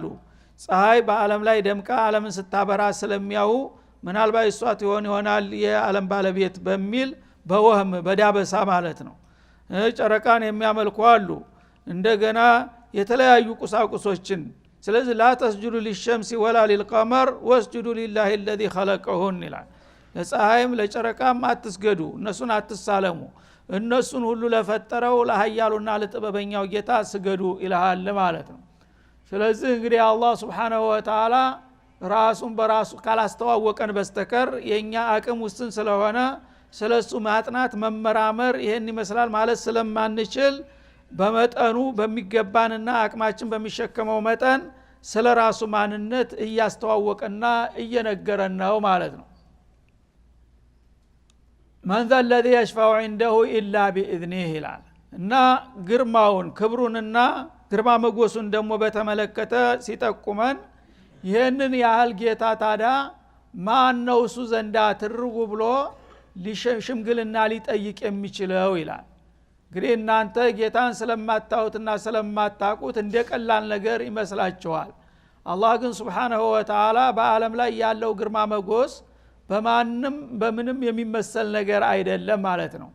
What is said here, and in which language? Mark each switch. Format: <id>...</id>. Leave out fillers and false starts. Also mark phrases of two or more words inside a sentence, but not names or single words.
<am>ፀሐይ በዓለም ላይ ደምቃ ዓለምን ስታበራ ስለሚያዩ ምናልባት እሷት ይሆናል የዓለም ባለቤት በሚል በወህም በዳበሳ ማለት ነው። ጨረቃን የሚያመልኩ አሉ። እንደገና የተለያዩ ቁሳቁሶችን። ስለዚህ</am> <ar>لا تسجدوا للشمس ولا للقمر واسجدوا لله الذي خلقهن</ar> <am>ይላል። ለፀሐይም ለጨረቃም አትስገዱ፣ እነሱን አትሳለሙ፣ እነሱን ሁሉ ለፈጠረው ለኃያሉና ለጥበበኛው ጌታ ስገዱ ይላል ማለት ነው። ስለዚህ እንግዲህ አላህ</am> <ar>سبحانه وتعالى</ar> <am>ራሱን በራሱ ካላስተዋወቀን በስተቀር የኛ አቅም ውስን ስለሆነ ስለሱ ማጥናት መመራመር ይሄን ይመስላል ማለት ስለማንችል በመጠኑ በሚገባንና አቅማችን በሚሸከመው መጠን ስለራሱ ማንነት እያስተዋወቀና እየነገረን ነው ማለት ነው።</am> <ar>من ذا الذي يشفع عنده الا باذنه</ar> <am>ይላል እና ግርማውን ክብሩንና ግርማ መጎሱን ደግሞ በተመለከተ ሲጠቁመን ይሄንን ያህል ጌታ ታዲያ ማን ነው እሱ ዘንዳ ትርጉ ብሎ ሊሽምግልና ሊጠይቅ የሚችለው ይላል። እንግዲህ እናንተ ጌታን ስለማታውትና ስለማታቁት እንደቀላል ነገር ይመስላችኋል። አላህ ግን</am> <ar>سبحانه وتعالى</ar> <am>በአለም ላይ ያለው ግርማ መጎስ በማንም በምንም የሚመሰል ነገር አይደለም ማለት ነው።</am>